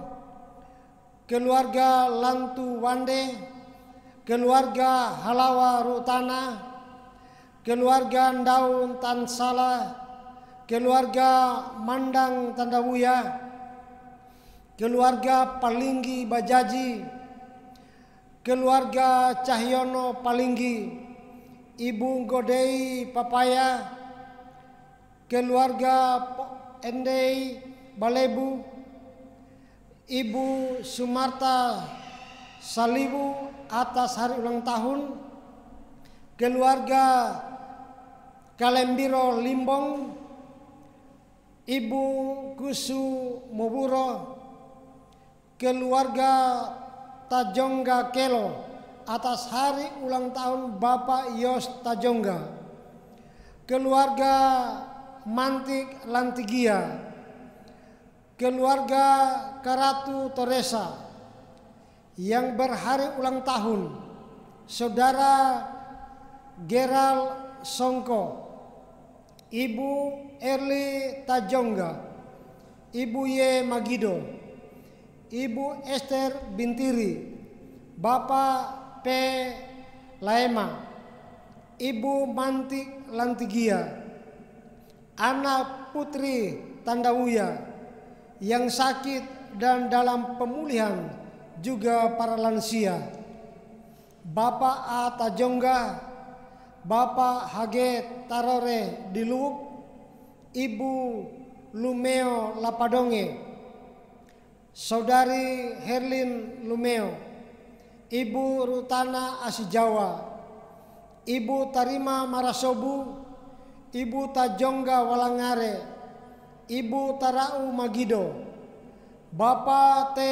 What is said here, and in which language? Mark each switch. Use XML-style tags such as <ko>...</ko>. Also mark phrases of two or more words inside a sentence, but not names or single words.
<id>keluarga Lantu Wande, keluarga Halawa Rutana, keluarga Daun Tansala, keluarga Mandang Tandawuya, keluarga Palinggi Bajaji, keluarga Cahyono Palinggi, Ibu Godei Papaya, keluarga Endei Balebu, Ibu Sumarta Salibu atas hari ulang tahun, keluarga Kalembiro Limbong, Ibu Kusu Moburo, keluarga Tajongga Kelo atas hari ulang tahun Bapak Yos Tajongga, keluarga Mantik Lantigia, keluarga Karatu Toresa yang berhari ulang tahun Saudara Geral Songko, Ibu Erli Tajongga, Ibu Ye Magido, Ibu Esther Bintiri, Bapak P. Laema, Ibu Mantik Lantigia, anak putri Tandawuya yang sakit dan dalam pemulihan, juga para lansia, Bapak A. Tajongga, Bapak Hage Tarore Diluk, Ibu Lumeo Lapadonge, Saudari Herlin Lumeo, Ibu Rutana Asijawa, Ibu Tarima Marasobu, Ibu Tajongga Walangare, Ibu Tarau Magido, Bapak T.</id>